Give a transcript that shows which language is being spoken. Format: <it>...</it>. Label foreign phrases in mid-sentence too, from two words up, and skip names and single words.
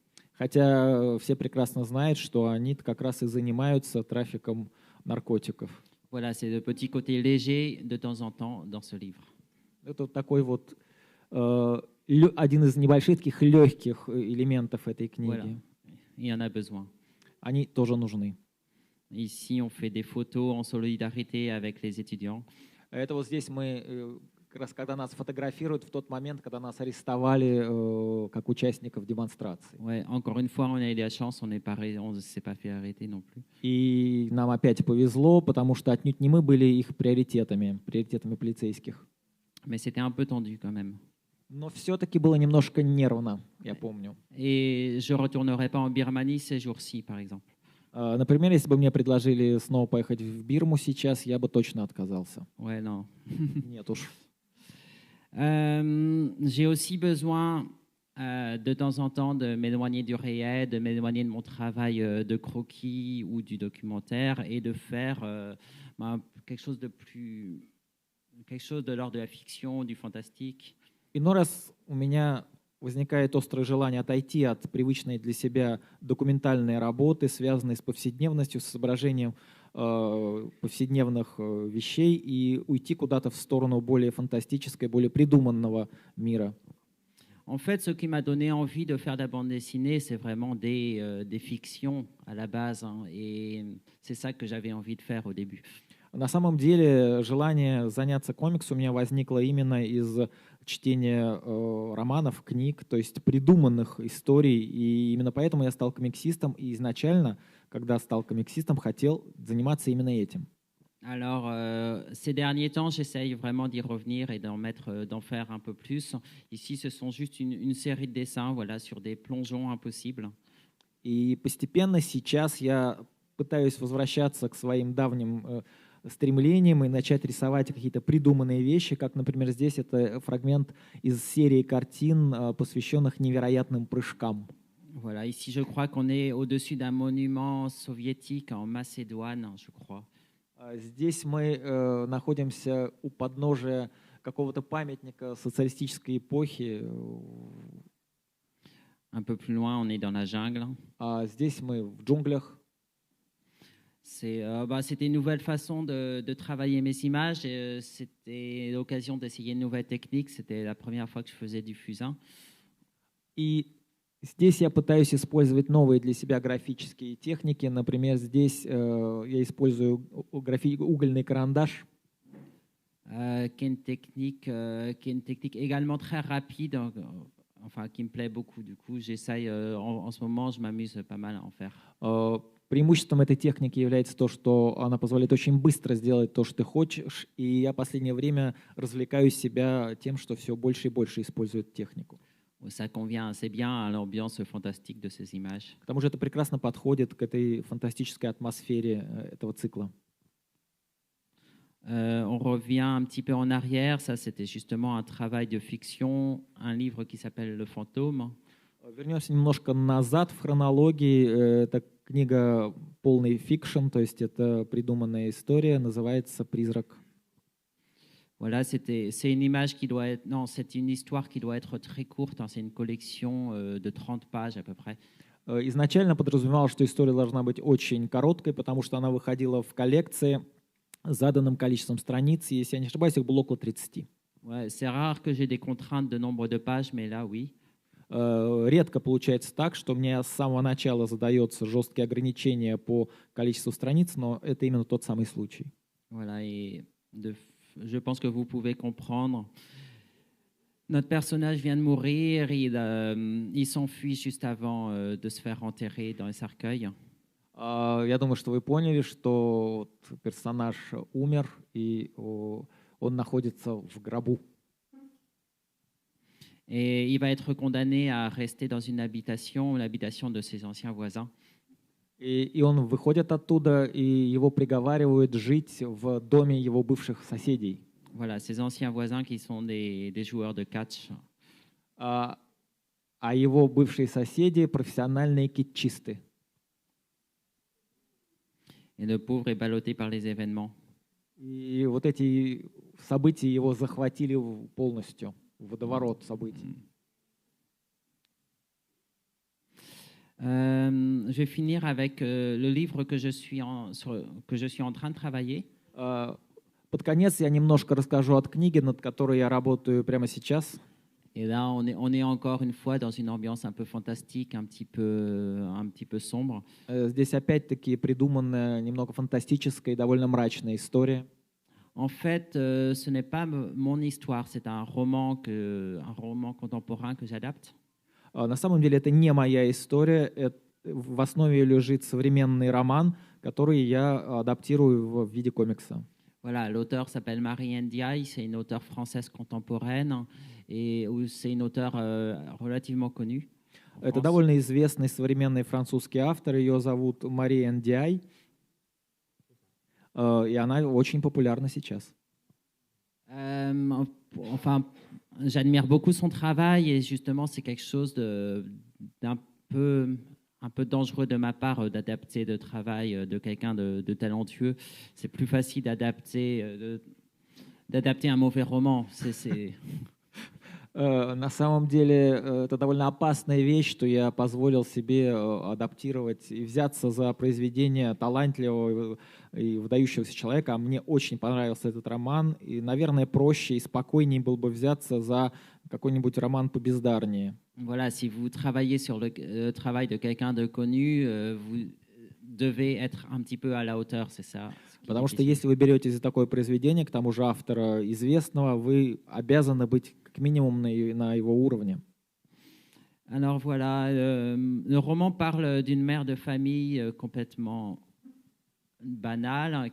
<ru>Хотя все прекрасно знают, что они как раз и занимаются трафиком наркотиков.</ru> <fr>Voilà, c'est le petit côté léger de temps en temps dans ce livre.</fr> <ru>Это такой вот один из небольших таких легких элементов этой книги.</ru> <fr>Voilà. Il y en a besoin.</fr> <ru>Они тоже нужны.</ru> <fr>Ici, on fait des photos en solidarité avec les étudiants.</fr> <ru>Это вот здесь мы, как раз когда нас фотографируют в тот момент, когда нас арестовали как участников демонстрации.</ru> <fr>Ouais, encore une fois, on a eu la chance, on ne s'est pas fait arrêter non plus.</fr> <ru>И нам опять повезло, потому что отнюдь не мы были их приоритетами полицейских.</ru> <fr>Mais c'était un peu tendu quand même.</fr> <ru>Но все-таки было немножко нервно, я помню.</ru> <fr>Et je retournerai pas en Birmanie ces jours-ci, par exemple.</fr> <ru>Например, если бы мне предложили снова поехать в Бирму сейчас, я бы точно отказался.</ru> <fr>Ouais, non.</fr> <ru>Нет уж.</ru> <fr>J'ai aussi besoin de temps en temps de m'éloigner du réel, de m'éloigner de mon travail de croquis ou du documentaire et de faire quelque chose quelque chose de l'ordre de la fiction, du fantastique.</fr> <ru>Иной раз у меня возникает острое желание отойти от привычной для себя документальной работы, связанной с повседневностью, с изображением повседневных вещей, и уйти куда-то в сторону более фантастической, более придуманного мира.</ru> <fr>En fait, ce qui m'a donné envie de faire de la bande dessinée, c'est vraiment des fictions à la base, hein, et c'est ça que j'avais envie de faire au début.</fr> <ru>На самом деле желание заняться комиксом у меня возникло именно из чтения романов, книг, то есть придуманных историй. И именно поэтому я стал комиксистом. И изначально, когда стал комиксистом, хотел заниматься именно этим.</ru> <fr>Alors, ces derniers temps, j'essaye vraiment d'y revenir et d'en faire un peu plus. Ici, ce sont juste une série de dessins, voilà, sur des plongeons impossibles.</fr> <ru>И постепенно сейчас я пытаюсь возвращаться к своим давним стремлением и начать рисовать какие-то придуманные вещи, как, например, здесь это фрагмент из серии картин, посвященных невероятным прыжкам.</ru> <fr>Voilà, ici, je crois qu'on est au-dessus d'un monument soviétique en Macédoine, je crois.</fr> <ru>Здесь мы находимся у подножия какого-то памятника социалистической эпохи.</ru> <fr>Un peu plus loin, on est dans la jungle.</fr> <ru>Здесь мы в джунглях.</ru> <fr>C'était une nouvelle façon de travailler mes images. C'était l'occasion d'essayer une nouvelle technique. C'était la première fois que je faisais du fusain.</fr> <ru>И здесь я пытаюсь использовать новые для себя графические техники. Например, здесь я использую угольный карандаш.</ru> <fr>Qui est une technique également très rapide, enfin qui me plaît beaucoup. Du coup, j'essaye en ce moment, je m'amuse pas mal à en faire.</fr> <ru>Преимуществом этой техники является то, что она позволяет очень быстро сделать то, что ты хочешь, и я в последнее время развлекаю себя тем, что все больше и больше использую эту технику.</ru> <fr>Ça convient assez bien à l'ambiance fantastique de ces images.</fr> <ru>К тому же это прекрасно подходит к этой фантастической атмосфере этого цикла.</ru> <fr>On revient un petit peu en arrière. Ça, c'était justement un travail de fiction, un livre qui s'appelle Le Fantôme.</fr> <ru>Вернемся немножко назад в хронологии. Это книга полный фикшн, то есть это придуманная история, называется «Призрак».</ru> <fr>Voilà, c'est une image qui doit être, non, c'est une histoire qui doit être très courte. Hein, c'est une collection de 30 pages à peu près.</fr> <ru>Изначально подразумевалось, что история должна быть очень короткой, потому что она выходила в коллекции с заданным количеством страниц, и, если я не ошибаюсь, их было около 30.</ru> <fr>Ouais, c'est rare que j'ai des contraintes de nombre de pages, mais là, oui.</fr> <ru>Редко получается так, что мне с самого начала задается жесткие ограничения по количеству страниц, но это именно тот самый случай.</ru> <fr>Voilà, et je pense que vous pouvez comprendre. Notre personnage vient de mourir, il s'enfuit juste avant de se faire enterrer dans un cercueil.</fr> <ru>Я думаю, что вы поняли, что персонаж умер, и он находится в гробу.</ru> <fr>Et il va être condamné à rester dans une habitation, l'habitation de ses anciens voisins.</fr> <ru>И он выходит оттуда, и его приговаривают жить в доме его бывших соседей.</ru> <fr>Voilà, ses anciens voisins qui sont des joueurs de catch.</fr> <ru>А его бывшие соседи профессиональные китчисты.</ru> <fr>Et le pauvre est ballotté par les événements.</fr> <ru>И вот эти события его захватили полностью. Водоворот событий.</ru> <fr>Je vais finir avec le livre que je suis en train de travailler.</fr> <ru>Под конец я немножко расскажу от книги, над которой я работаю прямо сейчас.</ru> <fr>Et là, on est encore une fois dans une ambiance un peu fantastique, un petit peu sombre.</fr> <ru>Здесь опять-таки придуманная немного фантастическая и довольно мрачная история.</ru> <fr>En fait, ce n'est pas mon histoire, c'est un roman contemporain que j'adapte.</fr> <ru>На самом деле это не моя история, в основе лежит современный роман, который я адаптирую в виде комикса.</ru> <fr>Voilà, l'auteur s'appelle Marie Ndiaye, c'est une auteure française contemporaine et c'est une auteure relativement connue.</fr> <ru>Это довольно известный современный французский автор, ее зовут Мария Ndiaye. И она очень популярна сейчас.</ru> <fr>enfin, j'admire beaucoup son travail et justement, c'est quelque chose d'un un peu dangereux de ma part d'adapter le travail de quelqu'un de talentueux. C'est plus facile d'adapter un mauvais roman.</fr> <ru>На самом деле это довольно опасная вещь, что я позволил себе адаптировать и взяться за произведение талантливого и выдающегося человека. А мне очень понравился этот роман, и, наверное, проще и спокойнее было бы взяться за какой-нибудь роман побездарнее.</ru> <fr>Voilà, si vous travaillez sur le travail de quelqu'un de connu, vous devez être un petit peu à la hauteur, c'est ça.</fr> <ru>Потому что если вы беретесь за такое произведение, к тому же автора известного, вы обязаны быть как минимум на его уровне.</ru> <fr>Alors voilà, le roman parle d'une mère de famille complètement banale.</fr>